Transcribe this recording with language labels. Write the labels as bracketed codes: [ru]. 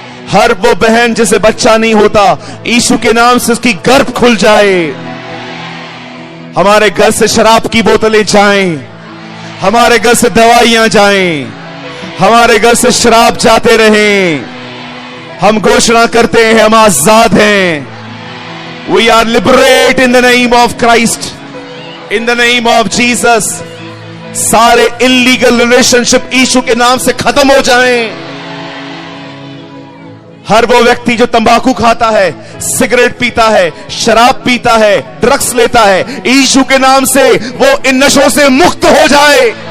[hi] हर वो बहन जिसे बच्चा नहीं होता, यीशु के नाम से उसकी गर्भ खुल जाए। हमारे घर से शराब की बोतलें जाएं, हमारे घर से दवाइयां जाएं, हमारे घर से शराब जाते रहें। हम घोषणा करते हैं हम आजाद हैं। [en] We are liberated in the name of Christ, in the name of Jesus। [hi] सारे इलीगल रिलेशनशिप यीशु के नाम से खत्म हो जाएं। हर वो व्यक्ति जो तंबाकू खाता है, सिगरेट पीता है, शराब पीता है, ड्रग्स लेता है, यीशु के नाम से वो इन नशों से मुक्त हो जाए।